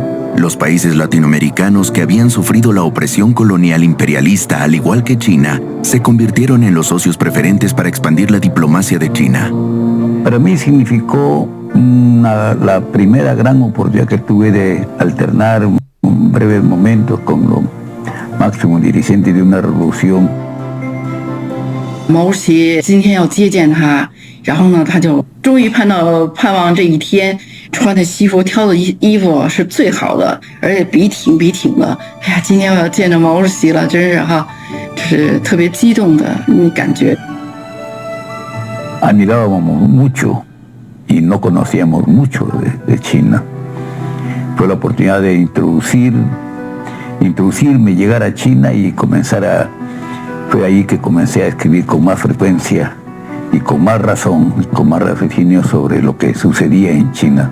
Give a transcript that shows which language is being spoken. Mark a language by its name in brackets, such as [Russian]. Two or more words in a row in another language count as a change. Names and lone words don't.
[Spanish] Los países latinoamericanos que habían sufrido la opresión colonial imperialista, al igual que China, se convirtieron en los socios preferentes para expandir la diplomacia de China. Para mí significó la primera gran oportunidad que tuve de alternar breves momentos con los máximos dirigentes de una revolución. [Chinese] 毛主席今天要接见他，然后呢，他就终于盼望这一天，穿的西服挑的衣服是最好的，而且笔挺的。哎呀，今天我要见着毛主席了，真是哈，就是特别激动的感觉。 [Spanish] Admirábamos mucho y no conocíamos mucho de China. Fue la oportunidad de introducirme, llegar a China y fue ahí que comencé a escribir con más frecuencia y con más razón, con más raciocinio sobre lo que sucedía en China.